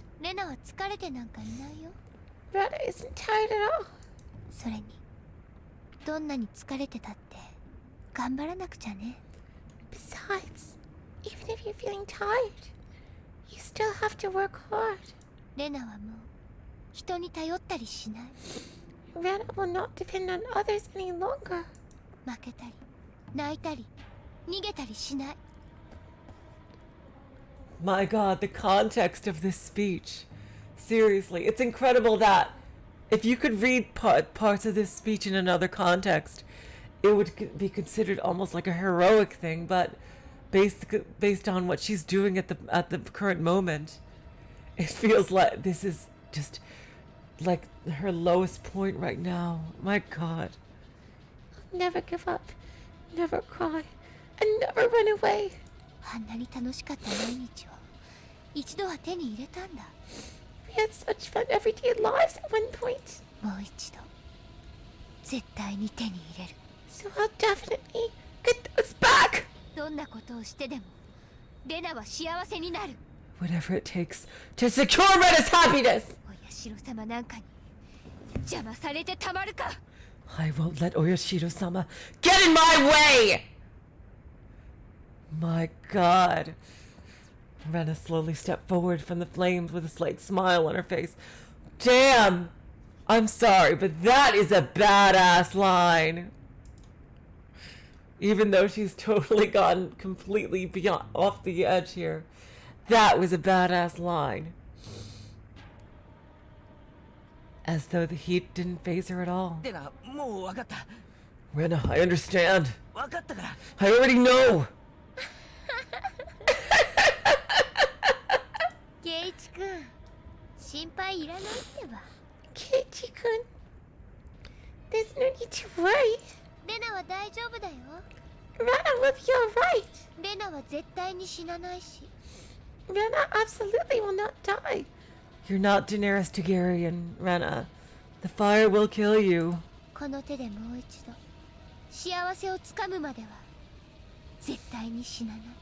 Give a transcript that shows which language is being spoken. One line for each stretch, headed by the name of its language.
Japanese: レナは疲れてなんかいないよ。
English: Rena isn't tired at all.
Japanese: それにどんなに疲れてたって頑張らなくちゃね。
English: Besides, even if you're feeling tired, you still have to work hard.
Japanese: レナはもう人に頼ったりしない。
English: Rena will not depend on others any longer.
Japanese: 負けたり泣いたり逃げたりしない。
English: My God, the context of this speech. Seriously, it's incredible that if you could read parts of this speech in another context, it would be considered almost like a heroic thing, but based on what she's doing at the current moment, it feels like this is just like her lowest point right now. My God. Never give up, never cry, and never run away.
Japanese: あんなに楽しかった毎日を一度は手に入れたんだ。
English: We had such fun everyday lives at one point.
Japanese: もう一度絶対に手に入れる。
English: So I'll definitely get those back.
Japanese: どんなことをしてでもレナは幸せになる。
English: Whatever it takes to secure Rena's happiness!
Japanese: お社様なんかに邪魔されてたまるか。
English: I won't let Oyashiro-sama get in my way! My god. Rena slowly stepped forward from the flames with a slight smile on her face. Damn! I'm sorry, but that is a badass line. Even though she's totally gone completely beyond off the edge here, that was a badass line. As though the heat didn't faze her at all.
Japanese: レナ、もう分かった。
English: Rena, I understand.
Japanese: 分かったから。
English: I already know.
Japanese: ケイチ君、心配いらないってば。
English: Keiichi-kun, there's no need to worry.
Japanese: レナは大丈夫だよ。
English: Rena will be alright.
Japanese: レナは絶対に死なないし。
English: Rena absolutely will not die. You're not Daenerys Targaryen, Rena. The fire will kill you.
Japanese: この手でもう一度幸せをつかむまでは絶対に死なない。